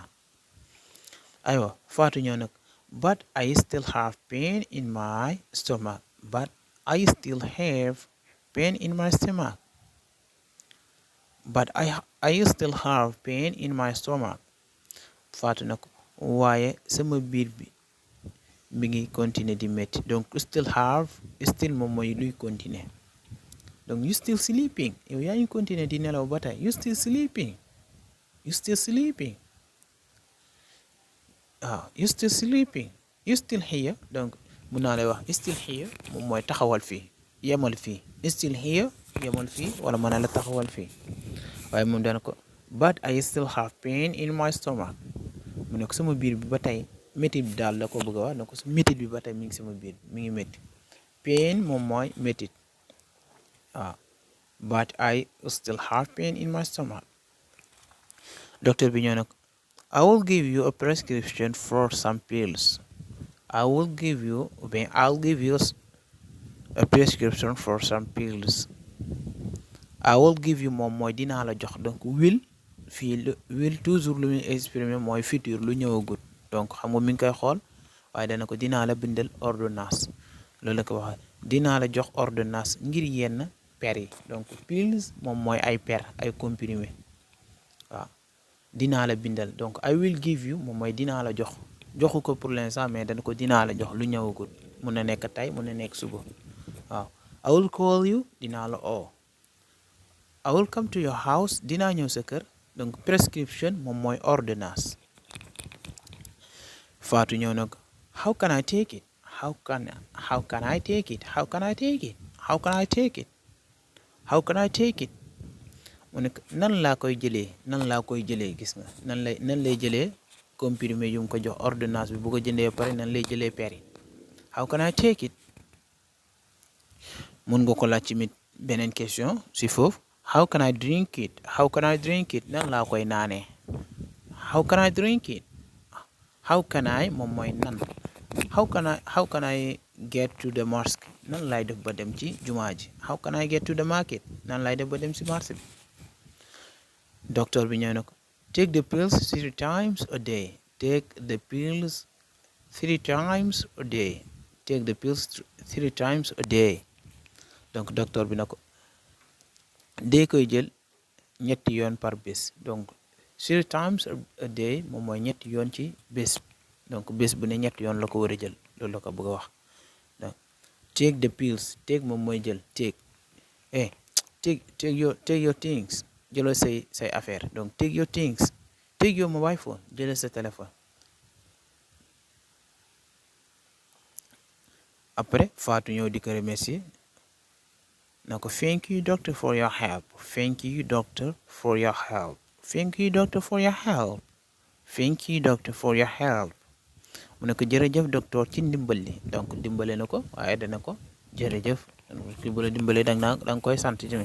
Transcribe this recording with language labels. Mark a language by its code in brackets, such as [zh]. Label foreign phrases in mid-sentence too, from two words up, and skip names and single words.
[wo] aywa Fatou ñëw nag [en] but I still have pain in my stomach [wo] Fatou nag waaye sama biir bi mi ngi continuer di métti donc still moom mooy luy continuer donc [en] you still sleeping [wo] yow yaa ngi continuer di nelaw ba tey [en] you still sleeping you still here [wo] donc mun naa lay wax [en] still here [wo] moom mooy taxawal fii yemal fii [en] still here [wo] yemal fii wala mën na la taxawal fii waaye moom dana ko [en] but I still have pain in my stomach [wo] mu ne ko sama biir bi ba tey métit bi daal la ko bëgg a wax donc métit bi ba tey mi ngi sama biir mi ngi métti pain moom mooy métit waaw [en] but I still have pain in my stomach. [wo] docteur bi ñëw nag [en] I'll give you a prescription for some pills I'll give you a prescription for some pills I will give you [wo] moom mooy dinaa la jox donc [en] will fii will [wo] toujours lu muy exprimer mooy futur lu ñëwagut donc xam nga mi ngi koy xool waaye dana ko dinaa la bindal ordonnance loolu la ko waxee dinaa la jox ordonnance ngir yenn per yi donc pills moom mooy ay per ay comprimé waaw dinaa la bindal donc [en] I will give you [wo] moom mooy dinaa la jox joxu ko [fr] pour l'instant [wo] mais dana ko dinaa la jox lu ñëwagut mun na nekk tey mun na nekk suba waaw [en] I will call you [wo] dinaa la oo [en] I will come to your house [wo] dinaa ñëw sa kër donc prescription moom mooy ordonnance. Fatou ñëw nag [en] how can I take it [wo] mu ne nan laa koy jëlee gis nga nan lay jëlee comprimé yu mu ko jox ordonnance bi bu ko jëndee pare nan lay jëlee per yi [en] how can I take it [wo] mun nga ko laaj ci mit beneen question si foofu [en] how can I drink it [wo] nan laa koy naanee [en] how can I drink it how can I [wo] moom mooy nan [en] how can I get to the mosque [wo] nan lay def ba dem ci jumaa ji [en] how can I get to the market [wo] nan lay def ba dem ci marché bi docteur bi ñëw na ko [en] Take the pills 3 times a day. Take the pills 3 times a day. Take the pills 3 times a day. [wo] donc docteur bi na ko dee koy jël ñetti yoon par bés. donc [en] 3 times a day [wo] moom mooy ñetti yoon ci bés. donc bés bu ne ñetti yoon la ko war a jël loolu la ko bëgg a wax. donc [en] take the pills, [wo] take moom mooy jël. [en] eh take your things, [wo] jëlal say affaire. [en] donc take your things, take your mobile phone, [wo] jëlal sa téléphone. après Fatou ñëw di ko remercier na ko [en] thank you doctor for your help. Thank you doctor for your help. Thank you doctor for your help. Thank you doctor for your help. [wo] mu ne ko jërëjëf docteur ci ndimbal li. donc dimbale na ko waaye dana ko jërëjëf. ki bu la dimbalee danga koy sant tamit.